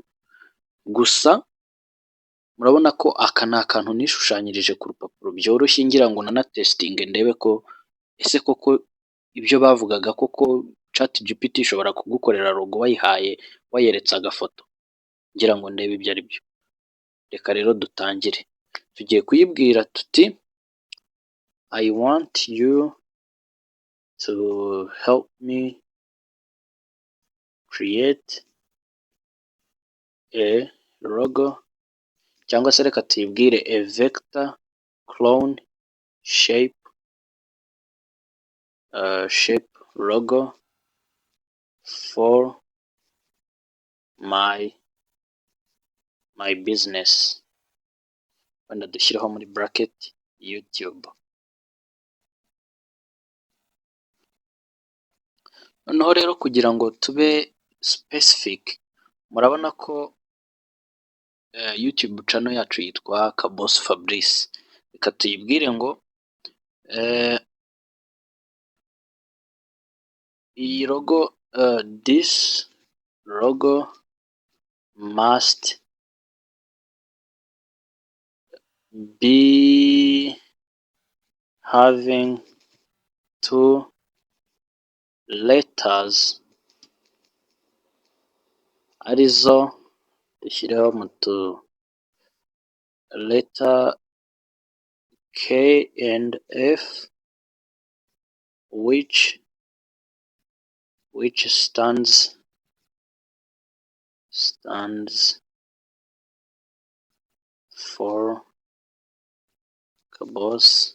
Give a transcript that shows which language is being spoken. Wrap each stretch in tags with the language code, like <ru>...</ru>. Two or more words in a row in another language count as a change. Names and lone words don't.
<rw>Gusa murabona ko aka ni akantu nishushanyirije ku rupapuro byoroshye, ngira ngo testing ndebe ko ese koko ibyo bavugaga koko Chatgpt ishobora kugukorera logo wayeretse agafoto. ngira ngo ndebe ibyo ari byo. Reka rero dutangire. Tugiye kuyibwira tuti</rw> <en>I want you to help me create a logo,</en> <rw>cyangwa se reka tuyibwire</rw> <en>a vector clone shape logo for my business.</en> <rw>Wenda dushyireho muri bracket YouTube. Noneho rero kugira ngo tube specific, murabona ko YouTube channel yacu yitwa Kaboss Fabrice. Reka tuyibwire ngo iyi logo,</rw> <en>this logo must be having two</en> <rw>letters arizo, dushyireho mu tu letter</rw> <en>K and F, which stands for Kaboss</en>